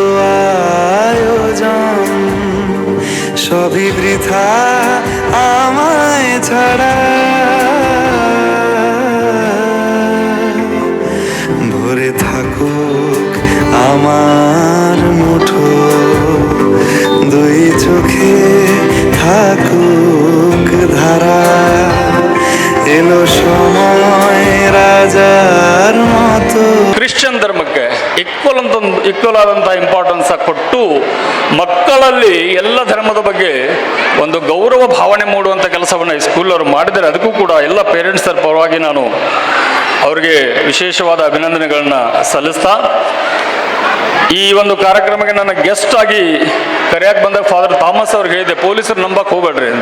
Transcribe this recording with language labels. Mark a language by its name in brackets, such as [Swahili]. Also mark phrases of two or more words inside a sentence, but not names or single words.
[Bangla] আয়োজন সবই বৃথা আমায় ছাড়া, ভরে থাকুক আমার মুঠো, দুই চোখে থাকুক ধারা, এলো সময় রাজার মতো. [Kannada] ಕ್ರಿಶ್ಚಿಯನ್ ಧರ್ಮಕ್ಕೆ ಈಕ್ವಲ್ ಆದಂಥ ಇಂಪಾರ್ಟೆನ್ಸ್ ಕೊಟ್ಟು ಮಕ್ಕಳಲ್ಲಿ ಎಲ್ಲ ಧರ್ಮದ ಬಗ್ಗೆ ಒಂದು ಗೌರವ ಭಾವನೆ ಮೂಡುವಂಥ ಕೆಲಸವನ್ನು ಈ ಸ್ಕೂಲವರು ಮಾಡಿದರೆ, ಅದಕ್ಕೂ ಕೂಡ ಎಲ್ಲ ಪೇರೆಂಟ್ಸರ ಪರವಾಗಿ ನಾನು ಅವರಿಗೆ ವಿಶೇಷವಾದ ಅಭಿನಂದನೆಗಳನ್ನ ಸಲ್ಲಿಸ್ತಾ, ಈ ಒಂದು ಕಾರ್ಯಕ್ರಮಕ್ಕೆ ನನ್ನ ಗೆಸ್ಟ್ ಆಗಿ ಕರೆಯಕ್ಕೆ ಬಂದಾಗ ಫಾದರ್ ಥಾಮಸ್ ಅವ್ರಿಗೆ ಹೇಳಿದೆ, ಪೊಲೀಸರು ನಂಬಕ್ಕೆ ಹೋಗ್ಬೇಡ್ರಿ ಅಂತ.